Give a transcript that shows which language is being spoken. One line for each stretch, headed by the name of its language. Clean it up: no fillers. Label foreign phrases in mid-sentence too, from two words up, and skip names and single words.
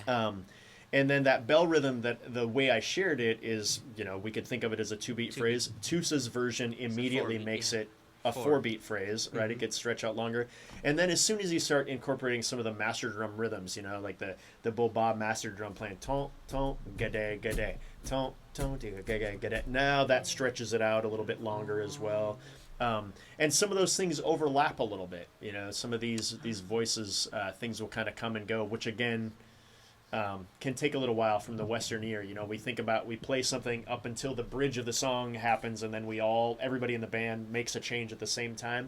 English: And then that bell rhythm, that the way I shared it is, we could think of it as a two-beat phrase. Tusa's version immediately four-beat, makes yeah. it a four-beat phrase, right? It gets stretched out longer. And then as soon as you start incorporating some of the master drum rhythms, like the Boba master drum playing ton, ton, gade, gade, ton, ton, gade, gade. Now that stretches it out a little bit longer as well. And some of those things overlap a little bit. Some of these voices, things will kind of come and go, which again, can take a little while from the Western ear. We play something up until the bridge of the song happens, and then everybody in the band makes a change at the same time.